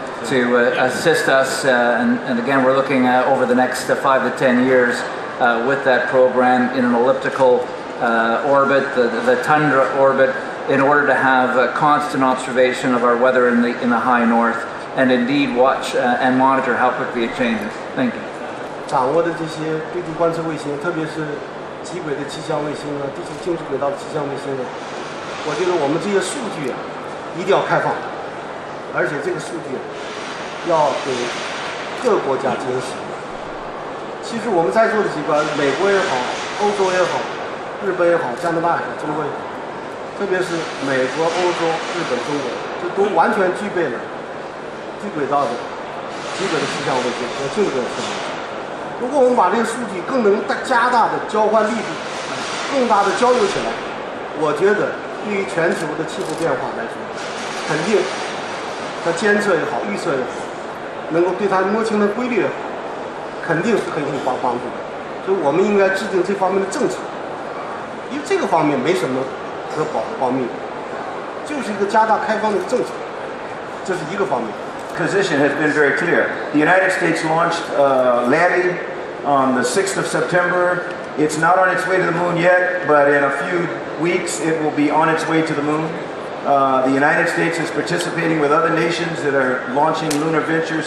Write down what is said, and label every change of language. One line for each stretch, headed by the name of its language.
English: to assist us. And again, we're looking at over the next 5 to 10 years with that program in an elliptical orbit, the tundra orbit, in order to have constant observation of our weather in the high north, and indeed watch and monitor how quickly it changes. Thank you.
Chinese: 掌握的这些对地观测卫星，特别是极轨的气象卫星地球静止轨道的气象卫星我觉得我们这些数据一定要开放，而且这个数据要给各国家进行使用。其实我们在座的几个，美国也好，欧洲也好，日本也好，加拿大也好，中国也好，特别是美国、欧洲、日本、中国，这都完全具备了低轨道的极轨的气象卫星和静轨的气象卫星。如果我们把这个数据更能加大的交换力度，更大的交流起来，我觉得对于全球的气候变化来说，肯定它监测也好，预测也好，能够对它摸清的规律也好，肯定是很有帮助的。所以我们应该制定这方面的政策，因为这个方面没什么可保密的，就是一个加大开放的政策，这是一个方面。
English: Position has been very clear. The United States launched LADI on the 6th of September. It's not on its way to the moon yet, but in a few weeks it will be on its way to the moon. The United States is participating with other nations that are launching lunar ventures.